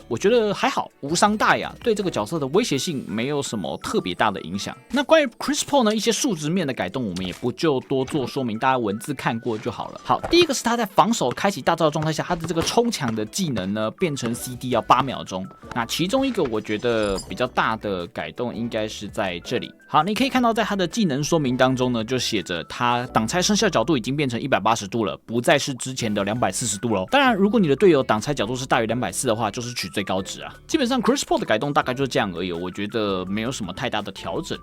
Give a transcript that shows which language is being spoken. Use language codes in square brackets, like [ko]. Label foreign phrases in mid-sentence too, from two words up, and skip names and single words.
[zh] 我覺得還好，無傷大雅，對這個角色的威脅性沒有什麼特別大的影響。那關於 Chris Paul 呢，一些數值面的改動，我們也不就多做說明，大家文字看過就好了。好，第一個是他在防守開啟大招的狀態下，他的這個衝搶的技能呢，變成 CD 要8秒鐘。那其其中一個我覺得比較大的改動應該是在這裡。好，你可以看到在它的技能說明當中呢，就寫着它擋拆生效角度已經變成180度了，不再是之前的240度了。當然，如果你的隊友擋拆角度是大於240的話，就是取最高值啊。基本上 Chris Paul 的改動大概就是這樣而已，我覺得沒有什麼太大的調整。